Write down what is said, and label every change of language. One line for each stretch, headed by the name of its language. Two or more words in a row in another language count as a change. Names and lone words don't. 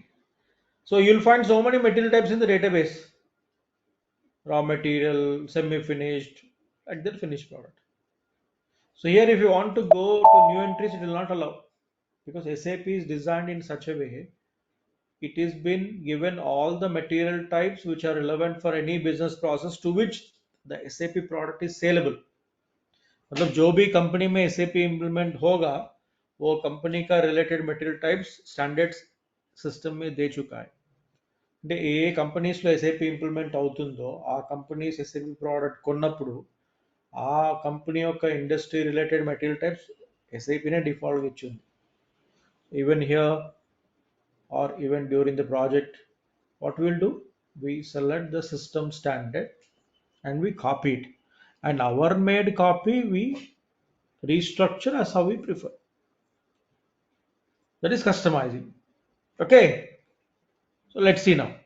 English: So you'll find so many material types in the database: raw material, semi-finished, and then finished product. So here, if you want to go to new entries, it will not allow, because SAP is designed in such a way. It has been given all the material types which are relevant for any business process to which the SAP product is saleable.
Hindi: मतलब जो भी कंपनी में एसएपी इंप्लीमेंट होगा वो कंपनी का
English: related material types standards system
Hindi: में दे चुका है.
Telugu: అంటే ఏ కంపెనీస్ లో ఎస్ఏపి ఇంప్లిమెంట్ అవుతుందో ఆ కంపెనీస్ ఎస్ఏపి ప్రోడక్ట్ కొన్నప్పుడు ఆ కంపెనీ యొక్క
English: industry related material types
Telugu: ఎస్ఐపినే డిఫాల్ట్ ఇచ్చింది.
English: even here or even during the project, what we'll do, we select the system standard and we copy it, and our made copy we restructure as how we prefer. That is customizing. Okay, so let's see now.